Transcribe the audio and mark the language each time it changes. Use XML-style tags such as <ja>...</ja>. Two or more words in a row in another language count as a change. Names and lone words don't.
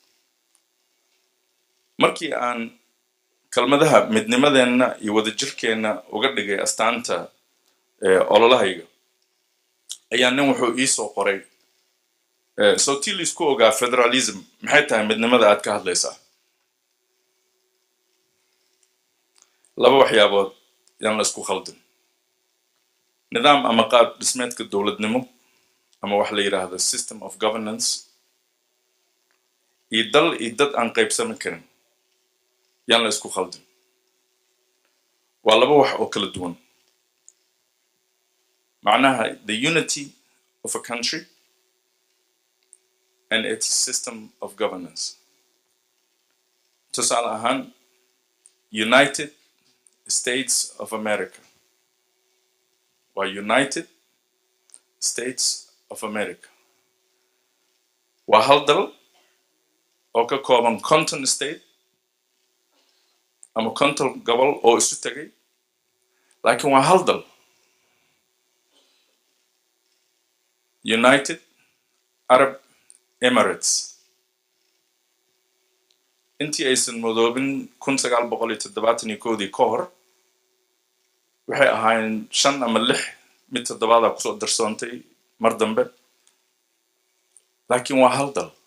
<so>markii aan kalmadaha midnimadeenna iyo wadajirkeenna uga dhigay astaanta ololahayga ayaa nin wuxuu ii soo qoray sootii la isku ogaa federalism maxay tahay midnimada aad ka hadlaysaa laba waxyaabood yaan la isku khaldin nidaam ama qaab dhismeedka dowladnimo ama wax la yiraahdo</so> <en>system of governance</en> <so>iyo dal iyo dad aan qaybsami karin yaan la isku khaldin waa laba wax oo kala duwan</so> <en>macnaha the unity of a country and its system of</en> <so>governance tusaale ahaan United States of America waa United States of America waa hal dal oo ka kooban 50 state ama 50 gobol oo isu tagay laakiin waa hal dal United Arab Emirates intii aysan modoobin 1971 ka hor waxay ahaayeen 5 ama 6 mid 7 ku soo darsoontay mar dambe laakiin waa hal dal</so>